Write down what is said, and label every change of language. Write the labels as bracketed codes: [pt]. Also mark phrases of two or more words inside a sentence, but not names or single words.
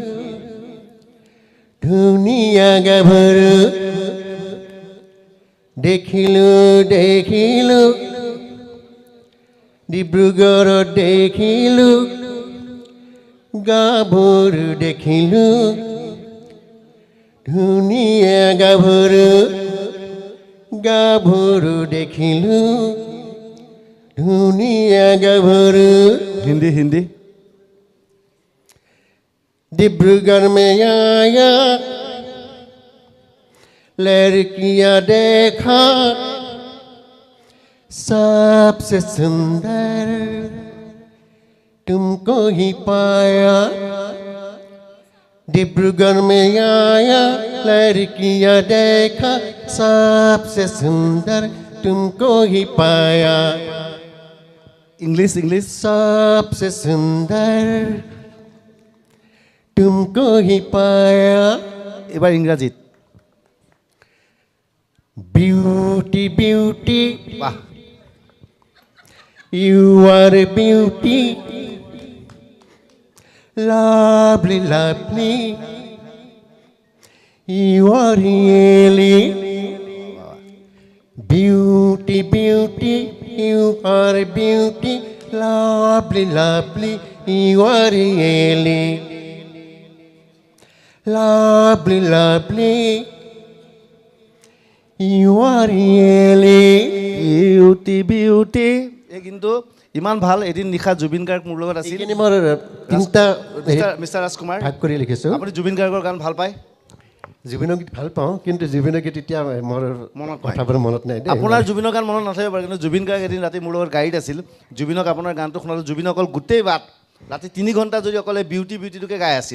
[as] ধুনীয়া গাভৰু দেখিলোঁ, ডিব্ৰুগড়ত দেখিলোঁ, গাভৰু দেখিলোঁ, ধুনীয়া গাভৰু দেখিলোঁ, ধুনীয়া গাভৰু। হিন্দী [hi] डिब्रूगढ़ में आया, लड़कियां देखा, सबसे सुंदर तुमको ही पाया। डिब्रूगढ़ में आया, लड़कियां देखा, सबसे सुंदर तुमको ही पाया। इंग्लिश सबसे सुंदर तुमको ही पाया। [as] এবার ইংরাজিত [en] Beauty, beauty, [as] বাহ, [en] you are a beauty, Lovely, lovely. You are really beauty, beauty. You are beauty. Lovely, lovely. You are really lovely, lovely. You are really beauty beauty [as] এই কিন্তু ইমান ভাল এদিন নিশা জুবিন গাৰ্গ মোৰ লগত আছিল এইখিনি মোৰ তিনিটা মিষ্টাৰ ৰাজকুমাৰ ভাগ কৰি লিখিছোঁ আপুনি জুবিন গাৰ্গৰ গান ভাল পায় জুবিনৰ গীত ভাল পাওঁ কিন্তু জুবিনৰ গীত এতিয়া মোৰ মনত নাই। কথাবোৰ মনত নাই দেই আপোনাৰ জুবিনৰ গান মনত নাথাকিব পাৰে কিন্তু জুবিন গাৰ্গ এদিন ৰাতি মোৰ লগত গাড়ীত আছিল জুবিনক আপোনাৰ গানটো শুনালোঁ জুবিন অকল গোটেই বাট ৰাতি 3 ঘণ্টা যদি অকলে বিউটি বিউটিটোকে গাই আছিল